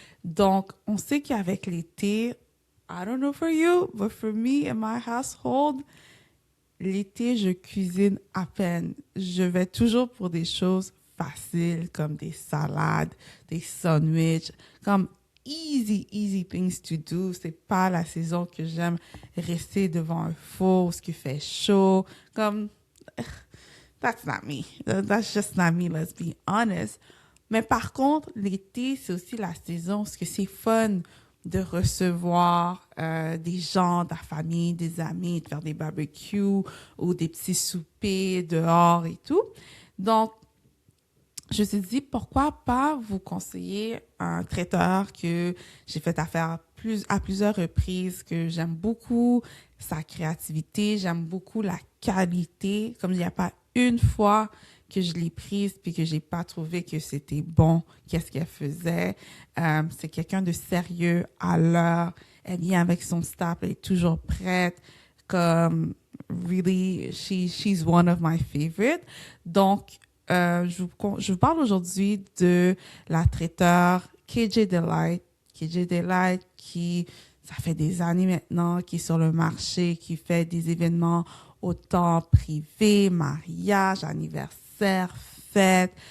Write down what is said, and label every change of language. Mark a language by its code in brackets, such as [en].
[fr] Donc, on sait qu'avec l'été, [en] I don't know for you, but for me and my household, [fr] l'été, je cuisine à peine. Je vais toujours pour des choses faciles comme des salades, des sandwichs, comme [en] easy things to do. [fr] C'est pas la saison que j'aime rester devant un four, ce qui fait chaud. [en] Comme, that's not me. That's just not me, let's be honest. [fr] Mais par contre, l'été, c'est aussi la saison parce que c'est fun de recevoir des gens, de la famille, des amis, de faire des barbecues ou des petits soupers dehors et tout. Donc, je me suis dit, pourquoi pas vous conseiller un traiteur que j'ai fait affaire à plusieurs reprises, que j'aime beaucoup sa créativité, j'aime beaucoup la qualité. Comme il n'y a pas une fois que je l'ai prise puis que j'ai pas trouvé que c'était bon, qu'est-ce qu'elle faisait. C'est quelqu'un de sérieux à l'heure. Elle vient avec son staff, elle est toujours prête. [en] Comme, really, she's one of my favorites. [fr] Donc, je vous parle aujourd'hui de la traiteur KJ Delight. KJ Delight qui, ça fait des années maintenant, qui est sur le marché, qui fait des événements autant privés, mariage, anniversaire, fête.